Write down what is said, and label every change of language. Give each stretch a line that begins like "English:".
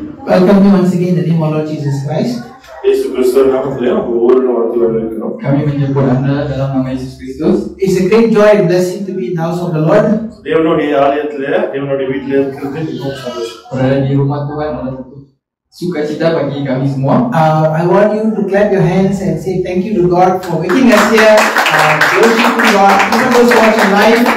English: welcome you once again in the name of Lord Jesus Christ.
Tamil: Yesus Kristus namathilu ஒவ்வொரு வார்த்தையும் வரவேற்கிறோம்.
Malay: Kami menjemput anda dalam nama Yesus Kristus.
English: It's a great joy and blessing to be in the house of the Lord.
Tamil: தேவனுடைய ஆலயத்திலே தேவனுடைய வீட்டிலே இருக்கிறது மிகவும் சந்தோஷம்.
Malay: Berada di rumah Tuhan adalah satu sukacita bagi kami semua.
English: I want you to clap your hands and say thank you to God for waking us here. Worshiping God, even those watching live.